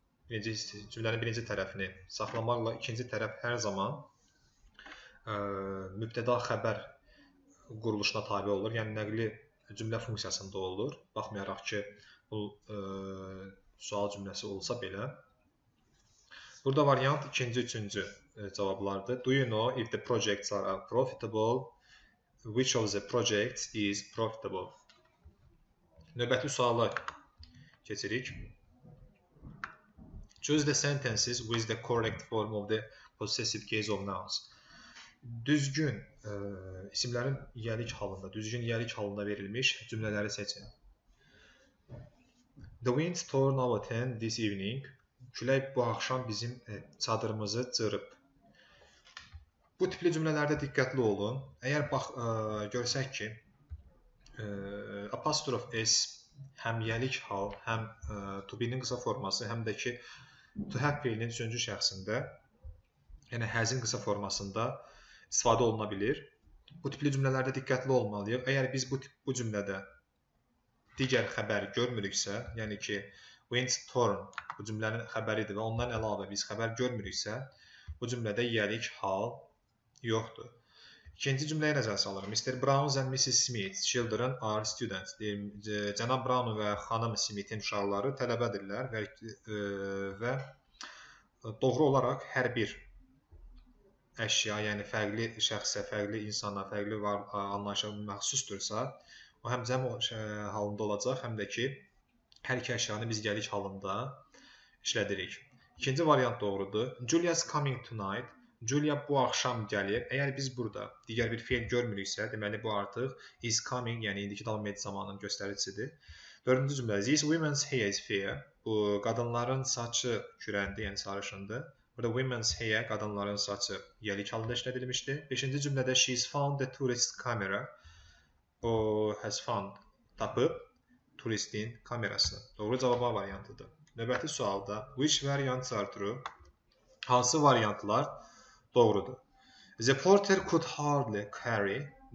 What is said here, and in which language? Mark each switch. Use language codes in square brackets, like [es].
[az] Yəni cümlənin birinci tərəfini saxlamaqla ikinci tərəf hər zaman mübtəda xəbər quruluşuna tabe olur. Yəni nəqli cümlə funksiyasında olur. Baxmayaraq ki, bu sual cümləsi olsa belə. Burada variant ikinci, üçüncü cavablardır. [en] Do you know if the projects are profitable? Which of the projects is profitable? [az] Növbəti suala keçirik. [en] Choose the sentences with the correct form of the possessive case of nouns. [az] Düzgün isimlərin yiyəlik halında, düzgün yiyəlik halında verilmiş cümlələri seçin. [en] The wind tore our tent this evening. [az] Külək bu axşam bizim çadırımızı cırıb. Bu tipli cümlələrdə diqqətli olun. Əgər görsək ki, apostrof S həm yiyəlik hal, həm to be-nin qısa forması, həm də ki, to have feilinin üçüncü şəxsində, yəni has'in qısa formasında istifadə oluna bilir. Bu tipli cümlələrdə diqqətli olmalıyıq. Əgər biz bu cümlədə digər xəbər görmürüksə, yəni ki, wind torn bu cümlənin xəbəridir və ondan əlavə biz xəbər görmürüksə, bu cümlədə yiyəlik hal yoxdur. İkinci cümləyə nəzər salırıq. [en] Mr. Brown and Mrs. Smith children are students. [az] Cənab Brown və xanım Smith'in uşaqları tələbədirlər və doğru olaraq hər bir əşya, yəni fərqli şəxsə, fərqli insana, fərqli anlayışa məxsusdursa, o həm cəm halında olacaq, həm də ki, hər iki əşyanı biz gəlik halında işlədirik. İkinci variant doğrudur. [en] Julia's coming tonight. [az] Julia bu axşam gəlir. Əgər biz burada digər bir feil görmürüksə, deməli bu artıq is coming, yəni indiki davam edici zamanın göstəricisidir. Dördüncü cümlə. [en] These women's hair is fair. [az] Bu qadınların saçı kürəndir, yəni sarışındır. Burada women's hair, qadınların saçı yiyəlik halında işlədilmişdir. Beşinci cümlədə [en] she's found the tourist camera. O has found, [az] tapıb turistin kamerası. Doğru cavab variantıdır. Növbəti sualda [en] which variants are true? [az] Hansı variantlar doğrudur? [en] The porter could hardly carry.